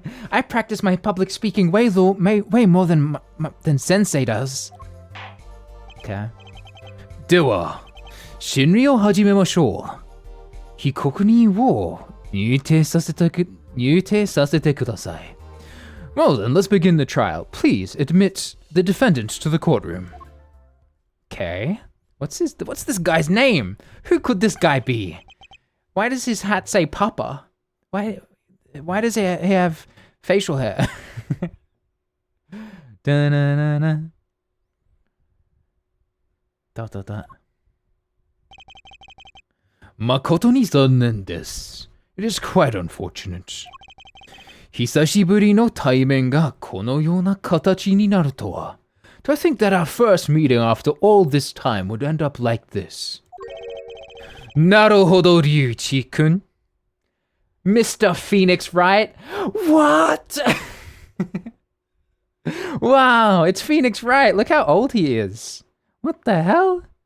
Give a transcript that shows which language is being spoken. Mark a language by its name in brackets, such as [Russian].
[English] I practice my public speaking way more than sensei does. Okay. [Japanese] では、審理を始めましょう。被告人を入廷させてください。 [English] Well then, let's begin the trial. Please admit the defendant to the courtroom. Okay. What's this guy's name? Who could this guy be? Why does his hat say Papa? Why does he have facial hair? Da-na-na-na. Da-da-da. [Japanese] 誠に残念です。 [English] It is quite unfortunate. [Japanese] 久しぶりの対面がこのような形になるとは。 [English] To think that our first meeting after all this time would end up like this. [Japanese] なるほど、リュウチ君。Mr. [English] Phoenix, right? What? Wow, it's Phoenix Wright. Look how old he is. What the hell?